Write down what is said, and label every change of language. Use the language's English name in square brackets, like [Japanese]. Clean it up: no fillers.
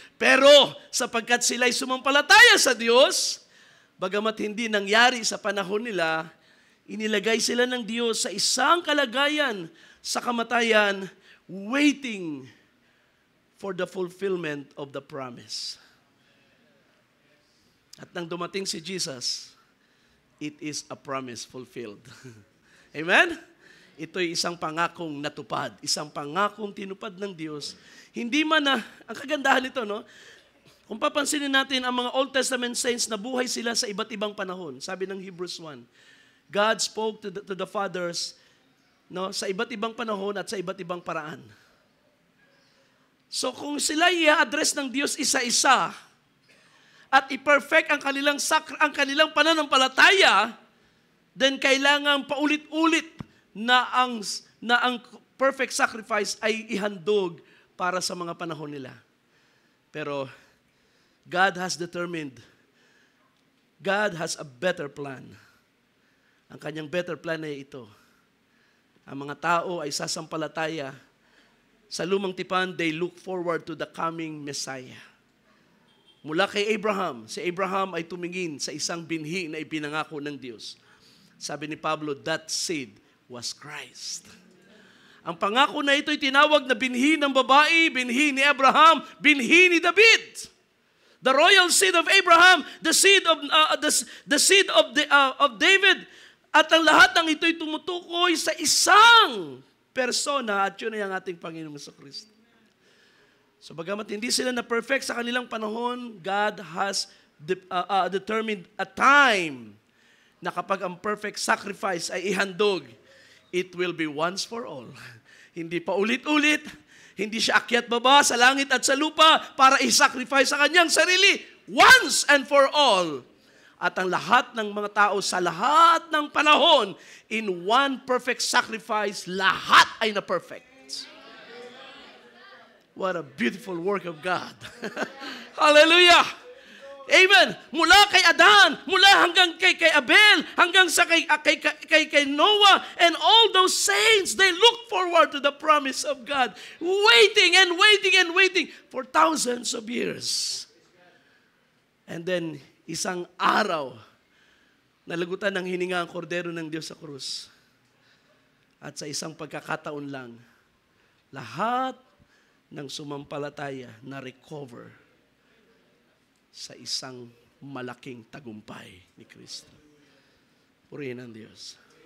[Filipino] Pero sapagkat sila ay sumampalataya sa Diyos, bagamat hindi nangyari sa panahon nila, inilagay sila ng Diyos sa isang kalagayan sa kamatayan, [English] waiting for the fulfillment of the promise. [Filipino] At nang dumating si Jesus, [English] it is a promise fulfilled. [Filipino] Amen? Ito'y isang pangakong natupad, isang pangakong tinupad ng Diyos. Hindi man ang kagandahan nito, no? Kung papansinin natin ang mga Old Testament saints na buhay sila sa iba't ibang panahon. Sabi ng Hebrews 1, [English] God spoke to the fathers, [Filipino] no, sa iba't ibang panahon at sa iba't ibang paraan. So kung sila i-address ng Diyos isa-isa at i-perfect ang kanilang pananampalataya, then kailangan paulit-ulit na ang perfect sacrifice ay ihandog para sa mga panahon nila. [English] Pero God has determined, God has a better plan. [Filipino] Ang kanyang better plan ay ito. Ang mga tao ay sasampalataya. Sa lumang tipan, [English] they look forward to the coming Messiah. [Filipino] Mula kay Abraham, si Abraham ay tumingin sa isang binhi na ipinangako ng Diyos. Sabi ni Pablo, [English] that seed was Christ. [Filipino] Ang pangako na ito'y tinawag na binhi ng babae, binhi ni Abraham, binhi ni David. [English] The royal seed of Abraham, the seed of David, [Filipino] at ang lahat ng ito'y tumutukoy sa isang persona, at yun ay ang ating Panginoong Kristo. So bagamat hindi sila na perfect sa kanilang panahon, [English] God has determined a time [Filipino] na kapag ang perfect sacrifice ay ihandog, [English] it will be once for all. [Filipino] Hindi pa ulit-ulit, hindi siya akyat baba sa langit at sa lupa para i-sacrifice sa kanyang sarili. [English] Once and for all. [Filipino] At ang lahat ng mga tao sa lahat ng panahon, [English] in one perfect sacrifice, [Filipino] lahat ay na-perfect. [English] What a beautiful work of God. Hallelujah! Amen! [Filipino] Mula kay Adan, mula hanggang kay Abel, hanggang sa kay Noah, [English] and all those saints, they look forward to the promise of God, waiting and waiting and waiting for thousands of years. [Filipino] And then, isang araw, nalagutan ng hininga ang kordero ng Diyos sa krus. At sa isang pagkakataon lang, lahat ng sumampalataya na recover sa isang malaking tagumpay ni Kristo. Purihin ang Diyos.